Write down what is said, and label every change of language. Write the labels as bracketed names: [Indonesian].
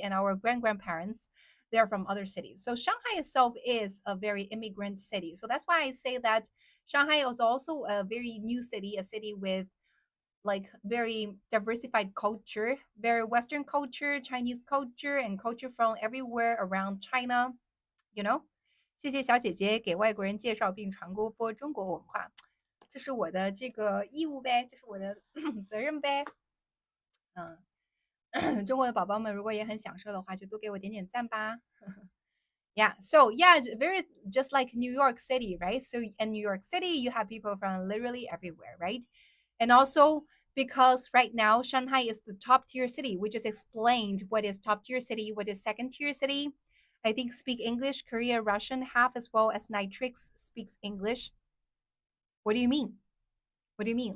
[English] And our grandparents, they're from other cities. So Shanghai itself is a very immigrant city. So that's why I say that Shanghai is also a very new city, a city with like very diversified culture, very Western culture, Chinese culture, and culture from everywhere around China, you know? [Chinese] 谢谢小姐姐给外国人介绍并传播中国文化，这是我的这个义务呗，这是我的责任呗。中国的宝宝们如果也很享受的话，就多给我点点赞吧。 [English] Yeah, so yeah, very just like New York City, right? So in New York City, you have people from literally everywhere, right? And also because right now Shanghai is the top tier city. We just explained what is top tier city, what is second tier city. I think speak English, Korea, Russian, half as well as Nitrix speaks English. What do you mean? What do you mean?